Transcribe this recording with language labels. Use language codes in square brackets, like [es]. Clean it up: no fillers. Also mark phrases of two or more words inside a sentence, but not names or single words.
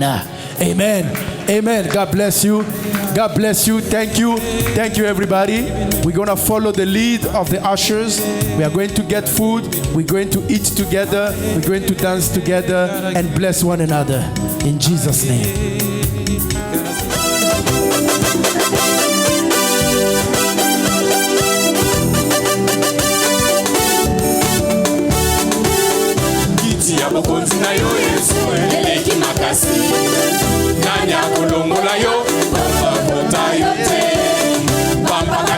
[en] Amen. Amen. God bless you. God bless you. Thank you. Thank you, everybody. We're going to follow the lead of the ushers. We are going to get food. We're going to eat together. We're going to dance together and bless one another. In Jesus' name. [ln] Bokonzi na yo Yesu eleki makasi nani akolongola yo bakota yo te bambaka